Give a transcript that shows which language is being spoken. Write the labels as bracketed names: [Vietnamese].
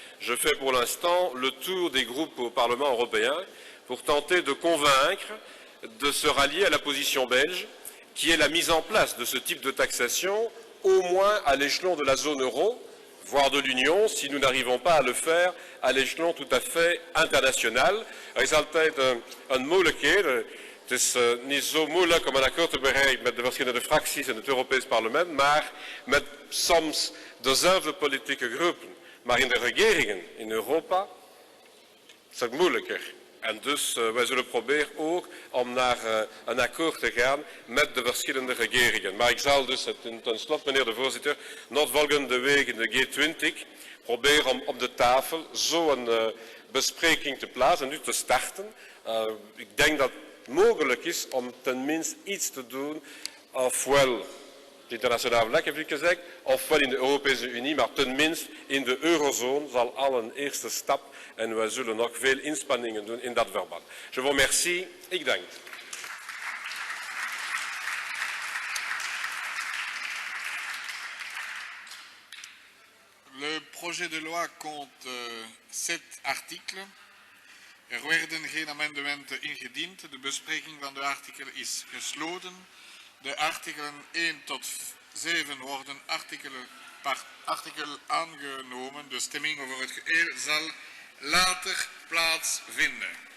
[French] Je fais pour l'instant le tour des groupes au Parlement européen pour tenter de convaincre de se rallier à la position belge, qui est la mise en place de ce type de taxation, au moins à l'échelon de la zone euro, voire de l'Union, si nous n'arrivons pas à le faire à l'échelon tout à fait international. [Dutch] Er is altijd een moeilijkheid. Het is niet zo moeilijk om een akkoord te bereiken met de verschillende fracties in het Europees Parlement, maar met soms dezelfde politieke groepen. Maar in de regeringen in Europa is het moeilijker. En dus wij zullen proberen ook om naar een akkoord te gaan met de verschillende regeringen. Maar ik zal dus, ten slotte meneer de voorzitter, nog volgende week in de G20 proberen om op de tafel zo'n bespreking te plaatsen en nu te starten. Ik denk dat het mogelijk is om tenminste iets te doen, ofwel het internationale vlek heb ik gezegd, ofwel in de Europese Unie, maar tenminste in de eurozone zal al een eerste stap en wij zullen nog veel inspanningen doen in dat verband. [French] Je vous remercie, [Dutch] ik dank. [French] Le projet de loi compte 7 artikelen. [Dutch] Er werden geen amendementen ingediend. De bespreking van de artikelen is gesloten. De artikelen 1 tot 7 worden artikel aangenomen. De stemming over het geheel zal later plaatsvinden.